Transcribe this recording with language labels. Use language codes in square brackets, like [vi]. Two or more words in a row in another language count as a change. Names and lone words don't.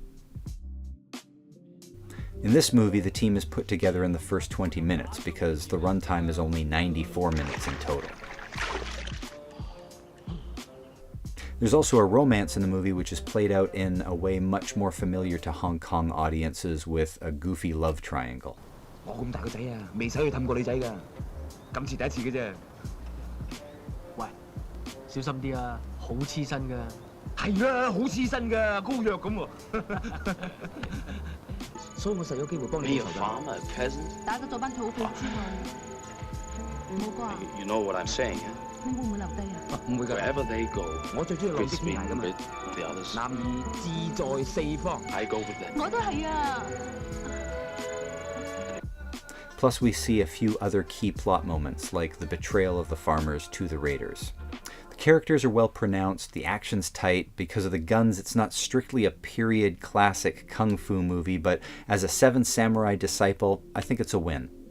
[en] In this movie, the team is put together in the first 20 minutes because the runtime is only 94 minutes in total. There's also a romance in the movie which is played out in a way much more familiar to Hong Kong audiences with a goofy love triangle. [yue] 我咁大個仔啊，未使去氹過女仔㗎，今次第一次嘅啫。喂，小心啲啊，好黐身㗎。係啊，好黐身㗎，膏藥咁喎。所以我實有機會幫你報仇㗎。打咗咗班土匪之後，唔好啩？ [en] You know what I'm saying? [yue] 你會唔會留低啊？唔會㗎。 [en] Wherever they go, [yue] 我最中意浪跡 Chris 天涯㗎嘛。 [en] with the others. [yue] 男兒志在四方。 [en] I go with them. [yue] 我都係啊。 [en] Plus, we see a few other key plot moments, like the betrayal of the farmers to the raiders. The characters are well pronounced, the action's tight. Because of the guns, it's not strictly a period classic kung fu movie, but as a Seven Samurai disciple, I think it's a win.